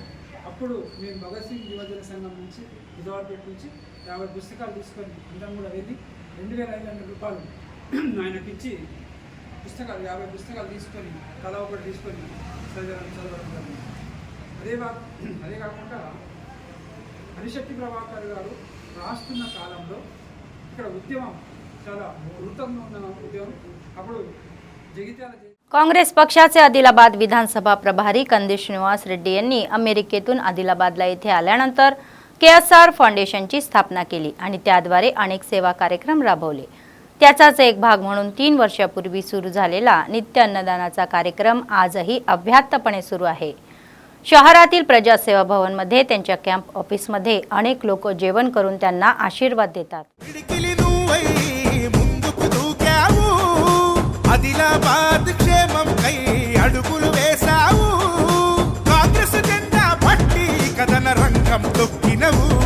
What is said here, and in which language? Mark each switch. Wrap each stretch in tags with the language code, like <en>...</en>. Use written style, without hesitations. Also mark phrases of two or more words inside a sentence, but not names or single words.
<te>అప్పుడు నేను భగత్ సింగ్ యువజన సంఘం నుంచి విజయవాడపేట నుంచి 50 పుస్తకాలు తీసుకొని అందరం కూడా వెళ్ళి 2500 రూపాయలు ఆయనకి ఇచ్చి పుస్తకాలు 50 పుస్తకాలు తీసుకొని తలా ఒకటి తీసుకొని చదవడం జరిగింది। అదే కాకుండా అలిశెట్టి ప్రభాకర్ గారు రాస్తున్న కాలంలో ఇక్కడ ఉద్యమం చాలా వృత్తంగా ఉన్న ఉద్యమం అప్పుడు జగిత్యాల</te> <mr>काँग्रेस पक्षाचे आदिलाबाद विधानसभा प्रभारी कंदेश श्रीनिवास रेड्डी यांनी अमेरिकेतून आदिलाबादला येथे आल्यानंतर KSR फाउंडेशनची स्थापना केली आणि त्याद्वारे अनेक सेवा कार्यक्रम राबवले। त्याचाच एक भाग म्हणून 3 वर्षापूर्वी सुरू झालेला नित्य अन्नदानाचा कार्यक्रम आजही अव्याहतपणे सुरू आहे। शहरातील प्रजासेवा भवनमध्ये त्यांच्या</mr> <en>camp officeमध्ये</en> <mr>अनेक लोक जेवण करून त्यांना आशीर्वाद देतात।</mr> <te>ఆదిలాబాద్ క్షేమం కై అడుగులు వేసావు, కాంగ్రెస్ జెండా పట్టి కథన రంగం తొక్కినవు,</te>